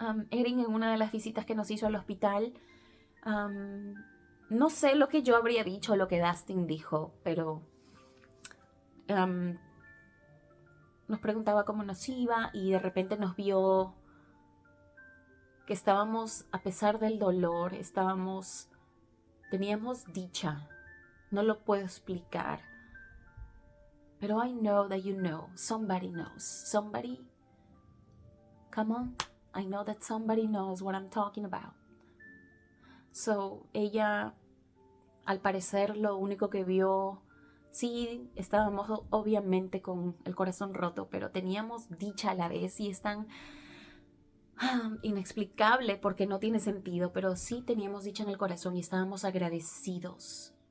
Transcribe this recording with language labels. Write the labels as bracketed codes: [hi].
[es] Erin, en una de las visitas que nos hizo al hospital, no sé lo que yo habría dicho o lo que Dustin dijo, pero nos preguntaba cómo nos iba y de repente nos vio que estábamos, a pesar del dolor, teníamos dicha. No lo puedo explicar. [en] Pero I know that you know. Somebody knows. Somebody. Come on. I know that somebody knows what I'm talking about. [es] Ella, al parecer, lo único que vio... Sí, estábamos obviamente con el corazón roto, pero teníamos dicha a la vez y es tan inexplicable porque no tiene sentido, pero sí teníamos dicha en el corazón y estábamos agradecidos.